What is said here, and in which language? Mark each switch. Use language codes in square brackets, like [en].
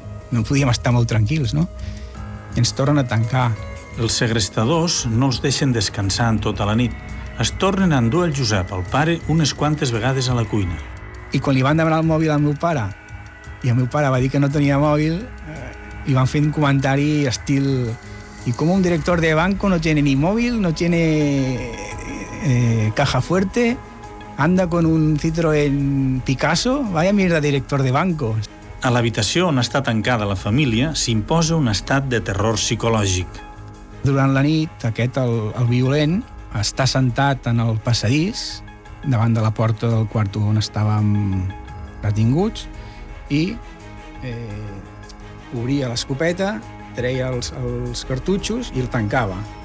[ca] No podíem estar molt tranquils, no? I ens tornen a tancar. Els segrestadors no els deixen descansar en tota la nit. Es tornen a endur el Josep, el pare, unes quantes vegades a la cuina. I quan li van demanar el mòbil al meu pare, i el meu pare va dir que no tenia mòbil, i van fer un comentari estil... I com [es] un director de banco no tiene ni mòbil, no tiene caja fuerte... Anda con un Citroën Picasso, vaya mierda director de banco. [ca] A l'habitació on està tancada la família s'imposa un estat de terror psicològic. Durant la nit, aquest, el violent, està sentat en el passadís davant de la porta del quarto on estàvem retinguts i obria l'escopeta, treia els cartutxos i el tancava.